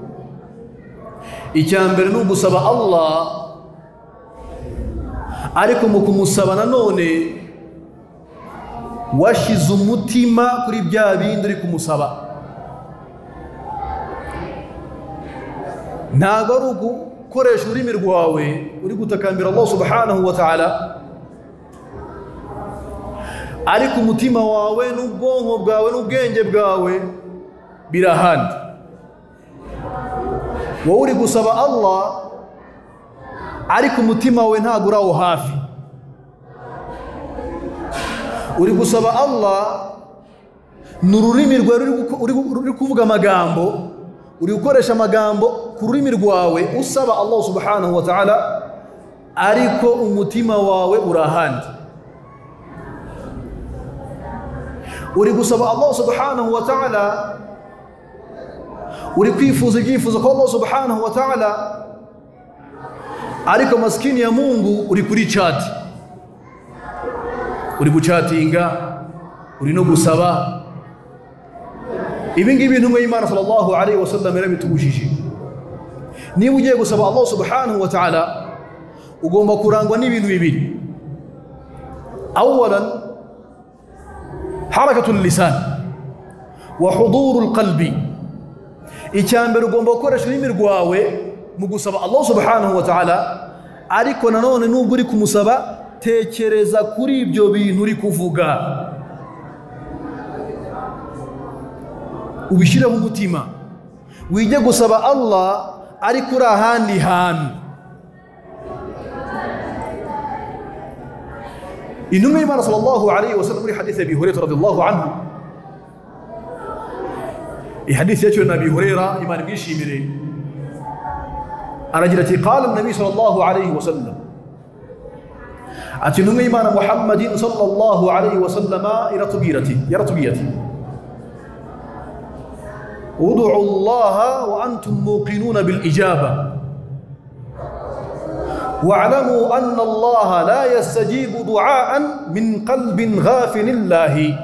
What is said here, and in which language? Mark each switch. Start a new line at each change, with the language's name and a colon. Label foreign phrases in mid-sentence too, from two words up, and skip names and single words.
Kinyarwanda: Icya mbere ni ugusaba Allah, ariko mu kumusaba nanone washize umutima kuri bya bindi uri kumusaba. Ntabwo ari ugukoresha ururimi rwawe uri gutakambira
Arabic: الله سبحانه وتعالى,
Kinyarwanda: ariko umutima wawe n'ubwonko bwawe n'ubwenge bwawe birahandi. Wowe uri gusaba Allah ariko umutima wawe ntabwo uri aho hafi. Uri gusaba Allah n'ururimi rwawe uri kuvuga amagambo, uri gukoresha amagambo ku rurimi rwawe usaba
Arabic: الله سبحانه وتعالى
Kinyarwanda: ariko umutima wawe urahandi. Uri gusaba
Arabic: الله سبحانه وتعالى,
Kinyarwanda: uri kwifuza ibyifuzo kwa
Arabic: الله سبحانه وتعالى,
Kinyarwanda: ariko
Swahili: maskini ya Mungu
Kinyarwanda: uri kuri chat, uri guchatinga, uri no gusaba. Ibi ngibi intumwa y'Imana sallallahu alayhi wa sallam yarabitubujije. Niba ugiye gusaba
Arabic: الله سبحانه وتعالى
Kinyarwanda: ugomba kurangwa n'ibintu bibiri.
Arabic: أولاً حركة اللسان وحضور القلب.
Kinyarwanda: Icyambere ugomba gukoresha ururimi rwawe mu gusaba
Arabic: الله سبحانه وتعالى,
Kinyarwanda: ariko nanone nubwo uri kumusaba tekereza kuri ibyo bintu uri kuvuga, ubishireho umutima. Wijye gusaba Allah ariko uri ahandi hantu. Intumwa y'Imana
Arabic: صلى الله عليه وسلم
Kinyarwanda: muri hadith Abi Hurairah
Arabic: رضي الله عنه,
Kinyarwanda: ihadith yacu na Abi Hurairah Imana bwishimire, aragira ati
Arabic: قال النبي صلى الله عليه وسلم,
Kinyarwanda: ati intumwa y'Imana Muhammadin
Arabic: صلى الله عليه وسلم
Kinyarwanda: iratubwirati
Arabic: ادعوا الله وأنتم موقنون بالإجابة واعلموا أن الله لا يستجيب دعاء من قلب غافل الله.